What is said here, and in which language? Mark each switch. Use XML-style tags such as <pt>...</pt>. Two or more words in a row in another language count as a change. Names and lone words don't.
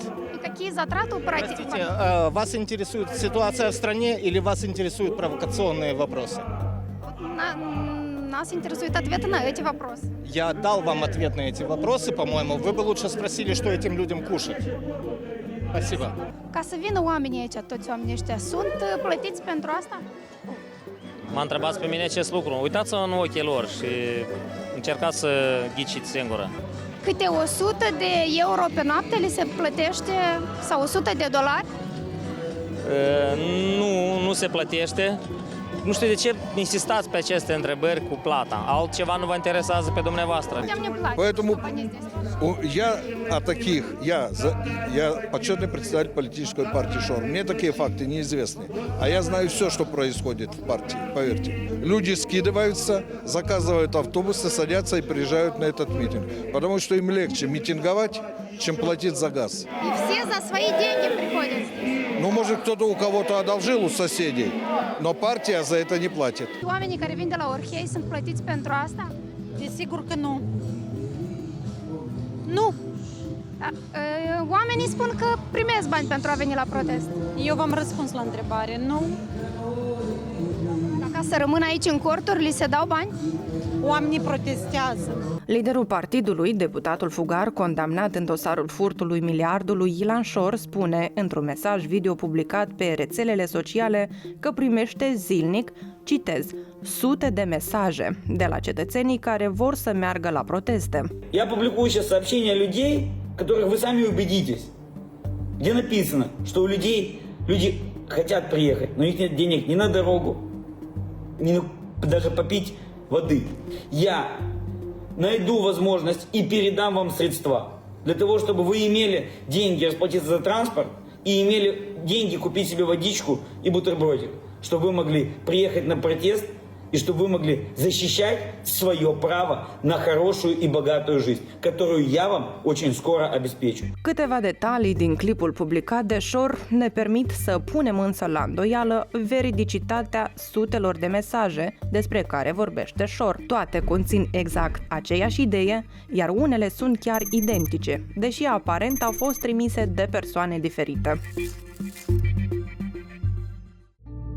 <ru>И какие затраты у партии? Простите, вас интересует ситуация в стране или вас интересуют провокационные вопросы? Нас интересует ответы на эти вопросы. Я дал вам ответ на эти вопросы, по-моему. Вы бы лучше спросили, что этим людям кушать. Спасибо.</ru> <ro>Ca să vină oamenii aici, toți oamenii ăștia, sunt plătiți pentru asta? M-a întrebat pe mine acest lucru. Uitați-vă în ochii lor și încercați să ghiciți singură. Câte 100 de euro pe noapte li se plătește sau 100 de dolari? Nu se plătește. Nu știu de ce insistați pe aceste întrebări cu plata. Altceva nu vă interesează pe dumneavoastră.</ro> <ru>Поэтому я о таких, я почетный представитель политической партии ШОР. Мне такие факты неизвестны. А я знаю все, что происходит в партии, поверьте. Люди скидываются, заказывают автобусы, садятся и приезжают на этот митинг. Потому что им легче митинговать, чем платить за газ. И все за свои деньги приходят здесь. Ну, может, кто-то у кого-то одолжил у соседей, но партия за это не платит.</ru> <ro>Oamenii care vin de la Orhei sunt plătiți pentru asta? Desigur că nu. Nu. Oamenii spun că primesc bani pentru a veni la protest. Eu v-am răspuns la întrebare. Nu. Ca să rămână aici în corturi, li se dau bani? Oamenii protestează. Liderul partidului, deputatul Fugar, condamnat în dosarul furtului miliardului Ilan Șor, spune într-un mesaj video publicat pe rețelele sociale că primește zilnic, citez, sute de mesaje de la cetățenii care vor să meargă la proteste.</ro> <ru>Я публикую сейчас сообщения людей, которых вы сами убедитесь, где написано, что у людей люди хотят приехать, но у них нет денег ни на дорогу, ни даже попить воды. Я найду возможность и передам вам средства для того, чтобы вы имели деньги расплатиться за транспорт и имели деньги купить себе водичку и бутербродик, чтобы вы могли приехать на протест и чтобы вы могли защищать свое право на хорошую и богатую жизнь, которую я вам очень скоро обеспечу.</ru> <ro>Câteva detalii din clipul publicat de Șor ne permit să punem însă la îndoială veridicitatea sutelor de mesaje despre care vorbește Șor. Toate conțin exact aceeași idee, iar unele sunt chiar identice, deși aparent au fost trimise de persoane diferite.</ro>